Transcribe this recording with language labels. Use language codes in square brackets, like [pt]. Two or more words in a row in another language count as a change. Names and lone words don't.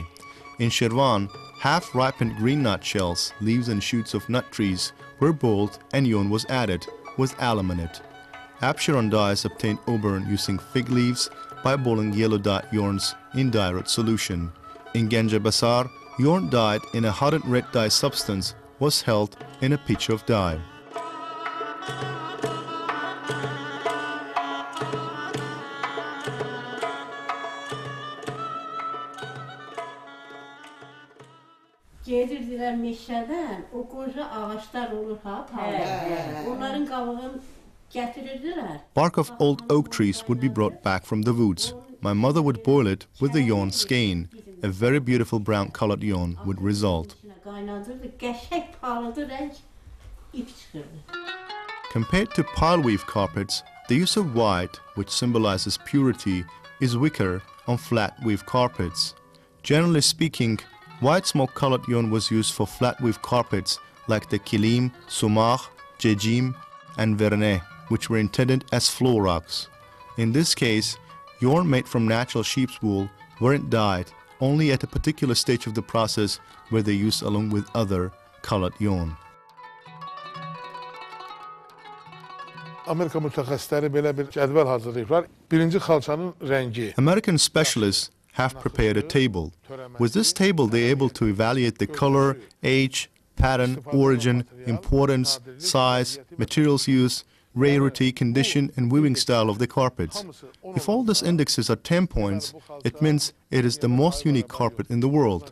[en] In Shirvan, half-ripened green nut shells, leaves and shoots of nut trees were boiled and yarn was added with alum in it. Absheron dye is obtained auburn using fig leaves by boiling yellow dye yarns in dye rot solution. In Ganja Basar, yarn dyed in a hardened red dye substance was held in a pitcher of dye. [az] Gedirdilər meşədən, o qoca ağaçlar olur ha, onların qabığını gətirirdilər. [en] Bark of old oak trees would be brought back from the woods. My mother would boil it with the yarn skein. A very beautiful brown colored yarn would result. [az] Qaynadırdı, qəşəng parladı rəng ip çıxırdı. [en] Compared to pile weave carpets, the use of white, which symbolizes purity, is weaker on flat weave carpets. Generally speaking, white smoke-colored yarn was used for flat weave carpets like the kilim, sumar, jejim, and vernet, which were intended as floor rugs. In this case, yarn made from natural sheep's wool weren't dyed, only at a particular stage of the process were they used along with other colored yarn. [az] Amerika mütəxəssisləri belə bir cədvəl hazırlayıblar. Birinci xalçanın rəngi. [en] American specialists have prepared a table. With this table, they are able to evaluate the color, age, pattern, origin, importance, size, materials used, rarity, condition, and weaving style of the carpets. If all these indexes are 10 points, it means it is the most unique carpet in the world.